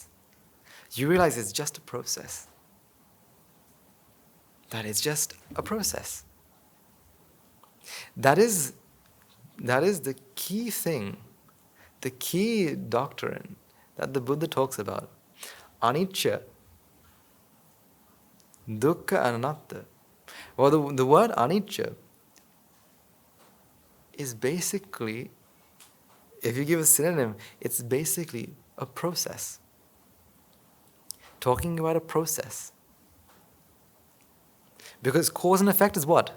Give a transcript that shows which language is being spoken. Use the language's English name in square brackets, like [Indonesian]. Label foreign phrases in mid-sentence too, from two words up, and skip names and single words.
[English] You realize it's just a process. That it's just a process. That is the key thing, the key doctrine that the Buddha talks about. [Pali] Anicca, dukkha, and anatta. [English] Well, the word anicca is basically, if you give a synonym, it's basically a process. Talking about a process. Because cause and effect is what?